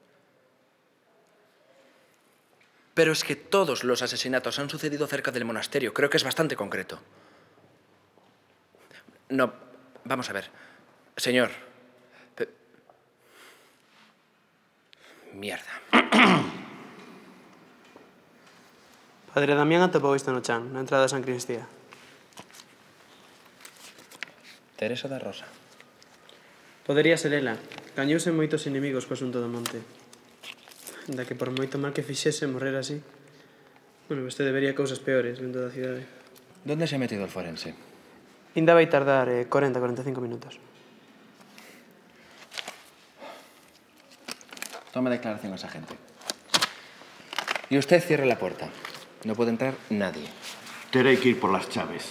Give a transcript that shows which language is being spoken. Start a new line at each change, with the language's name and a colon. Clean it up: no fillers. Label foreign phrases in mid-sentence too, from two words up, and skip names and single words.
Spanish: Pero es que todos los asesinatos han sucedido cerca del monasterio. Creo que es bastante concreto. No, vamos a ver. Señor. Mierda.
Galician: Padre Damián atopou isto no chan, na entrada de San Cristía. Teresa da Rosa. Podería ser ela. Gañouse moitos inimigos co asunto do monte. Da que por moito mal que fixese morrer así. Bueno, vostede vería cousas peores en toda a cidade.
Spanish: ¿Dónde se ha metido el forense?
Galician: Ainda vai tardar 40-45 minutos.
Spanish: Tome declaración a esa gente. Y usted cierre la puerta. No puede entrar nadie.
Galician: Terei que ir por las chaves.